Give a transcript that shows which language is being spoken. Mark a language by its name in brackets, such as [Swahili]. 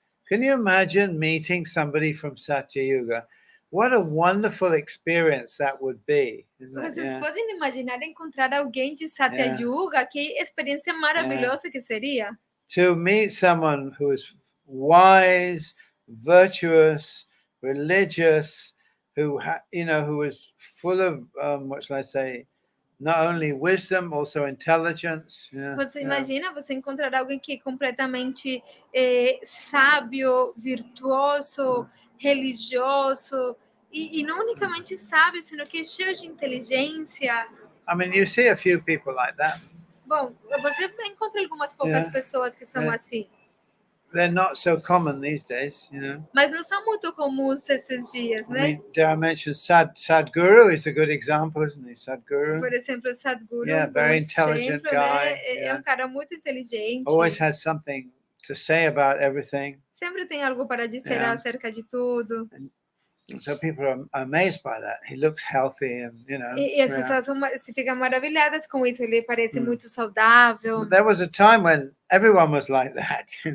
[English] Can you imagine meeting somebody from Satya Yuga? What a wonderful experience that would be. [Portuguese] Vocês podem imaginar encontrar alguém de Satya Yuga? Que experiência maravilhosa que seria. [English] To meet someone who is wise, virtuous, religious, who is full of what shall I say, not only wisdom, also intelligence. [Portuguese] Você imagina você encontrar alguém que é completamente sábio, virtuoso, religioso e não unicamente sábio, sino que é cheio de inteligência. [English] I mean, you see a few people like that. [Portuguese] Bom, você encontra algumas poucas pessoas que são assim. [English] They're not so common these days, [Portuguese] Mas não são muito comuns esses dias, né? [English] I mean, dare I mention Sadhguru is a good example, isn't he? Sadhguru. [Portuguese] Por exemplo, Sadhguru, [English] very intelligent guy. [Portuguese] Né? É cara muito inteligente. [English] Always has something to say about everything. [Portuguese] Sempre tem algo para dizer acerca de tudo. [English] So people are amazed by that. He looks healthy and, [Portuguese] E as pessoas se ficam maravilhadas com isso. Ele parece muito saudável. [English] There was a time when everyone was like that,